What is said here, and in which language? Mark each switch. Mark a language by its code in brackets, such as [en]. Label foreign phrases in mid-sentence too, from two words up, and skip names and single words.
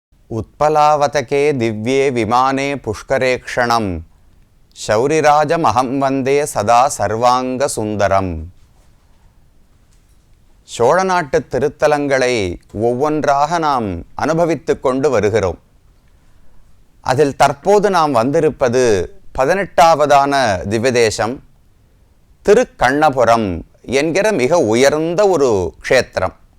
[sa] उत्पलावतके दिव्ये विमाने पुष्करेक्षणं शौरिराजमहं वन्दे सदा सर्वांग சுந்தரம். [ta] சோழ நாட்டு திருத்தலங்களை ஒவ்வொன்றாக நாம் அனுபவித்து கொண்டு வருகிறோம். அதில் தற்போது நாம் வந்திருப்பது 18வதான திவ்யதேசம் திருக்கண்ணபுரம் என்கிற மிக உயர்ந்த ஒரு க்ஷேத்திரம்.